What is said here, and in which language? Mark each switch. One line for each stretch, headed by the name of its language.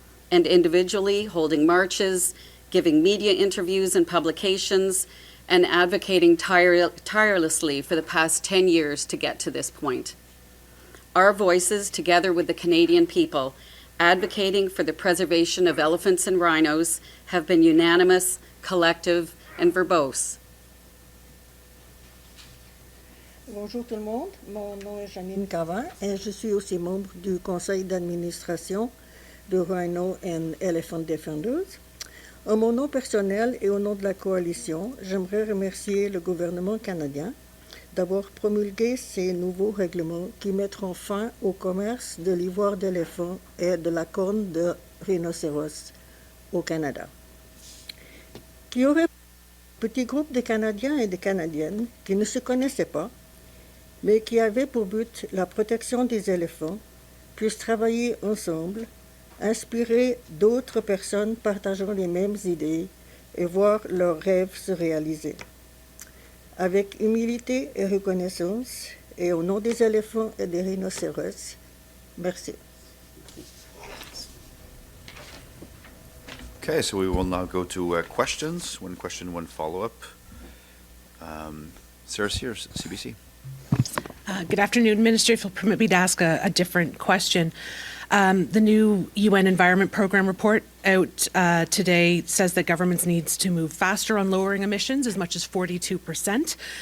English: and individually holding marches, giving media interviews and publications, and advocating tirelessly for the past 10 years to get to this point. Our voices, together with the Canadian people, advocating for the preservation of elephants and rhinos, have been unanimous, collective, and verbose.
French: Bonjour tout le monde, mon nom est Janine Cavin et je suis aussi membre du conseil d'administration de Rhino and Elephant Defenders. En mon nom personnel et au nom de la coalition, j'aimerais remercier le gouvernement canadien d'avoir promulgué ces nouveaux règlements qui mettront fin au commerce de l'ivoire d'éléphant et de la corne de rhinocéros au Canada. Qu'il y aurait un petit groupe de Canadiens et de Canadiennes qui ne se connaissaient pas, mais qui avaient pour but la protection des éléphants, puissent travailler ensemble, inspirer d'autres personnes partageant les mêmes idées et voir leurs rêves se réaliser. Avec humilité et reconnaissance, et au nom des éléphants et des rhinocéros, merci.
English: Okay, so we will now go to questions. One question, one follow-up. Sarah Sears, CBC. Good afternoon, Minister. If you'll permit me to ask a different question. The new UN Environment Program report out today says that governments needs to move faster on lowering emissions, as much as 42%.